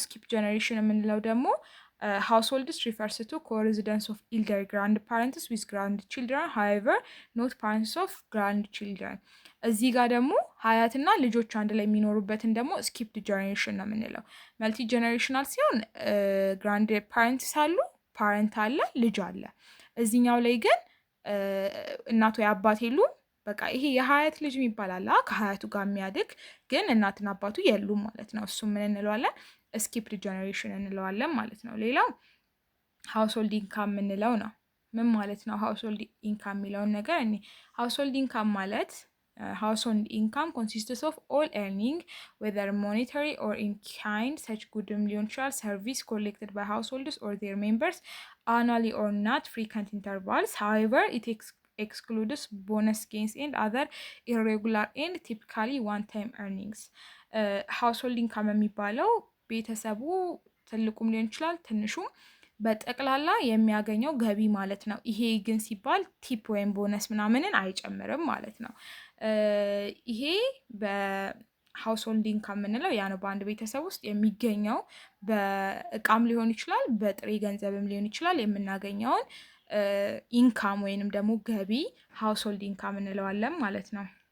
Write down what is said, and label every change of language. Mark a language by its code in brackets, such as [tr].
[am] ስኪፕ ጀነሬሽን የምንለው ደግሞ [en] households refers to co-residence of elder grandparents with grandchildren, however not parents of grandchildren። [am] እዚህ ጋር ደግሞ ሀያትና ልጆች አንድ ላይ የሚኖሩበትን ደግሞ ስኪፕድ ጀነሬሽን ነው የምንለው። መልቲ ጀነሬሽናል ሲሆን ግራንድ ፓረንትስ አሉ፣ ፓረንት አለ፣ ልጅ አለ። እዚህኛው ላይ ግን እናቱ የአባት የሉም። በቃ ይሄ የሀያት ልጅ የሚባል አለ ከሀያቱ ጋር የሚያድግ ግን እናትና አባቱ የሉም ማለት ነው። እሱ ምን እንለዋለን? ስኪፕድ ጀነሬሽን እንለዋለን ማለት ነው። ሌላው ሃውስሆልድ ኢንካም የምንለው ነው። ምን ማለት ነው ሃውስሆልድ ኢንካም የሚለውን ነገር እኔ ሃውስሆልድ ኢንካም ማለት [en] household income consists of all earning, whether monetary or in kind, such goodም [am] ሊሆን ይችላል [en] service collected by households or their members annually or not frequent intervals. However, it excludes bonus gains and other irregular and typically one-time earnings. [am] household income የሚባለው ቤተሰቡ ትልቁም ሊሆን ይችላል ትንሹም በጠቅላላ የሚያገኘው ገቢ ማለት ነው። ይሄ ግን ሲባል ቲፕ ወይም ቦነስ ምናምንን አይጨምርም ማለት ነው። ይሄ በሃውስሆልድ ኢንካም የምንለው ያ ነው። በአንድ ቤተሰብ ውስጥ የሚገኘው በእቃም ሊሆን ይችላል፣ በጥሬ ገንዘብም ሊሆን ይችላል የምናገኘውን ኢንካም ወይንም ደግሞ ገቢ ሃውስሆልድ ኢንካም እንለዋለን ማለት ነው።